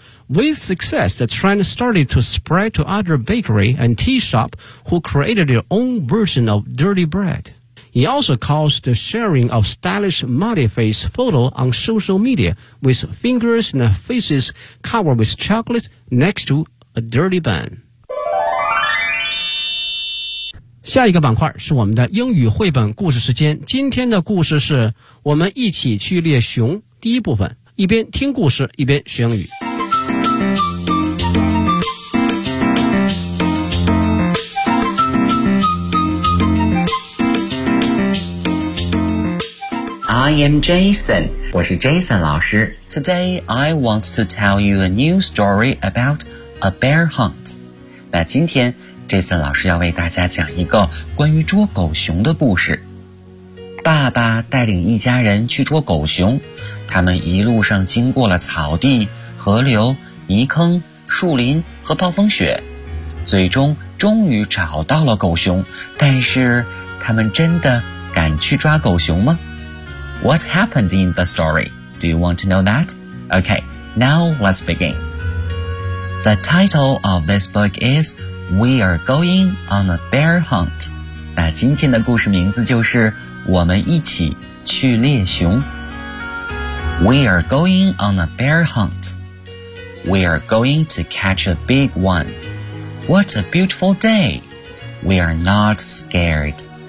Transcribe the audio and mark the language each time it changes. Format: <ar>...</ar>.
<en>With success, the trend started to spread to other bakery and tea shop who created their own version of dirty bread. He also caused the sharing of stylish muddy face photo on social media, with fingers and faces covered with chocolate next to a dirty bun.</en> <zh>下一个板块是我们的英语绘本故事时间。今天的故事是我们一起去猎熊第一部分，一边听故事一边学英语。</zh> <en>I am Jason.</en> <zh>我是 Jason 老师。</zh> <en>Today, I want to tell you a new story about a bear hunt.</en> <zh>那今天 Jason 老师要为大家讲一个关于捉狗熊的故事。爸爸带领一家人去捉狗熊，他们一路上经过了草地、河流、泥坑、树林和暴风雪，最终终于找到了狗熊。但是，他们真的敢去抓狗熊吗？</zh> <en>What happened in the story? Do you want to know that? Okay, now let's begin. The title of this book is We Are Going on a Bear Hunt.</en> <zh>那今天的故事名字就是我们一起去猎熊。</zh> <en>We are going on a bear hunt. We are going to catch a big one. What a beautiful day. We are not scared.</en>